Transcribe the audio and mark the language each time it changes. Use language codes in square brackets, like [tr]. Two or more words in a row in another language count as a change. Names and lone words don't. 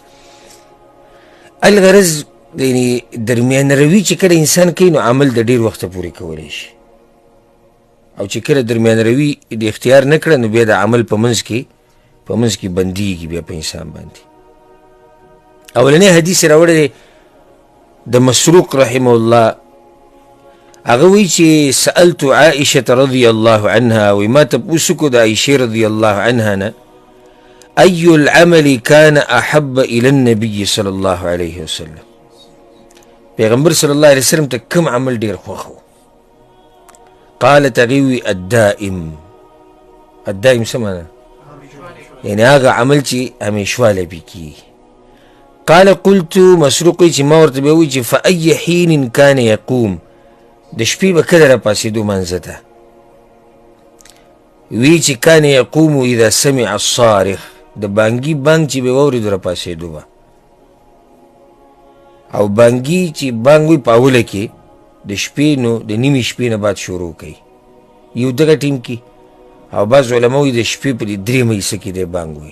[ps] الغرض یعنې درمیان روي چې کله انسان کوي نو عمل د ډېر وخته پورې کولی شي، او چې کله درمیان روي د اختیار نه کړه نو بیا د عمل په منځ کې بندېږي بیا په انسان باندې. اولنی حدیث یې راوړی دی د مسروق رحمه الله. هغه وایي چې [ar] سألت عائشة رضی الله عنها، [ps] وایي ما تپوس وکړو د عایشې [ar] رضی الله عنها نه أي العمل كان أحب إلى النبي صلى الله عليه وسلم، [ps] پیغمبر [ar] صلی الله علیه وسلم [ps] ته کوم عمل ډېر خوښ و؟ قالت هغې وایي الدائم څه معنی؟ یعنې هغه عمل چې همیشوالی پې کېږي. [ar] قال قلت [ps] مسروق وایي چې ما ورته بیا وایي چې [ar] فأي حین کان یقوم، [ps] د شپې به کله را پاسېدو منځه ته؟ وی چې [ar] کان یقوم اذا سمع الصارخ، [ps] د بانګي بانګ چې به واورېدو را پاسېدو به. او بانګي چې بانګ وي په اوله کې د شپې نو د نیمې شپې نه بعد شروع کوي یو دغه ټیم کې، او بعض علما وایي د شپې په درېیمه حصه کې دی بانګ وي.